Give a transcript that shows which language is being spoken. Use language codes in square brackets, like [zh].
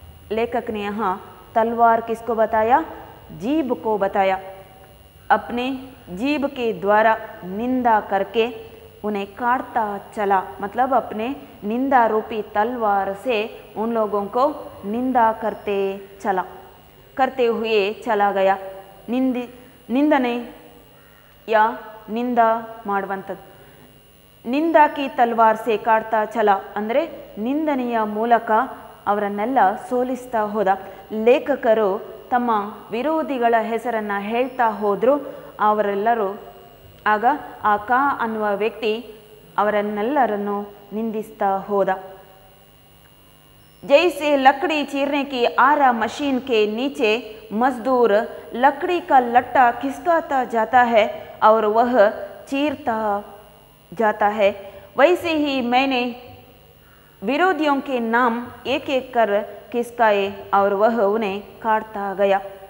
[hi] लेखक ने यहाँ तलवार किसको बताया? जीभ को बताया। अपने जीभ के द्वारा निंदा करके उन्हें काटता चला, मतलब अपने निंदा रूपी तलवार से उन लोगों को निंदा करते हुए चला गया। निंदने या निंदा [kn] ಮಾಡುವಂಥದ್ದು, [hi] ನಿಂದಾಕಿ ತಲ್ವಾರ್ ಸೆ ಕಾಡ್ತಾ ಚಲ [kn] ಅಂದರೆ ನಿಂದನೆಯ ಮೂಲಕ ಅವರನ್ನೆಲ್ಲ ಸೋಲಿಸ್ತಾ ಹೋದ. ಲೇಖಕರು ತಮ್ಮ ವಿರೋಧಿಗಳ ಹೆಸರನ್ನು ಹೇಳ್ತಾ ಹೋದರು. ಅವರೆಲ್ಲರೂ ಆಗ ಆ ಕಾ ಅನ್ನುವ ವ್ಯಕ್ತಿ ಅವರನ್ನೆಲ್ಲರನ್ನು ನಿಂದಿಸ್ತಾ ಹೋದ. [hi] जैसे लकड़ी चीरने की आरा मशीन के नीचे मजदूर लकड़ी का लट्टा खिसकाता जाता है और वह चीरता जाता है, वैसे ही मैंने विरोधियों के नाम एक एक कर खिसकाए और वह उन्हें काटता गया।